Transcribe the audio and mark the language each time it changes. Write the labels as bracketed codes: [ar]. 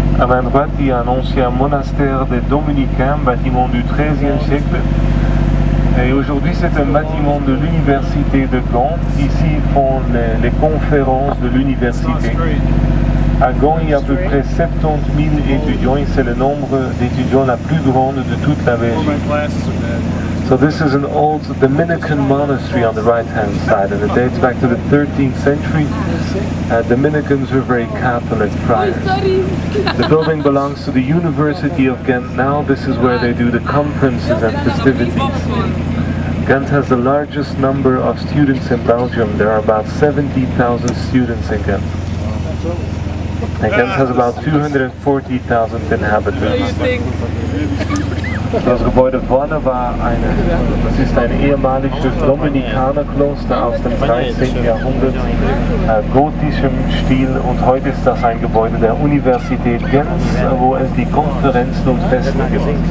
[fr] main droite, il y a un ancien monastère des Dominicains, bâtiment du XIIIe siècle. Et aujourd'hui, c'est un bâtiment de l'université de Gand. Ici, ils font les conférences de l'université. À Gand, il y a à peu près 70 000 étudiants et c'est le nombre d'étudiants la plus grande de toute la Belgique. [en] So this is an old Dominican monastery on the right-hand side, and it dates back to the 13th century. Dominicans were very Catholic prior. The building belongs to the University of Ghent now. This is where they do the conferences and festivities. Ghent has the largest number of students in Belgium. There are about 70,000 students in Ghent. And Ghent has about 240,000 inhabitants. [de] Das Gebäude vorne war das ist ein ehemaliges Dominikanerkloster aus dem 13. Jahrhundert, gotischem Stil, und heute ist das ein Gebäude der Universität Gent, wo es die Konferenzen und Feste gibt.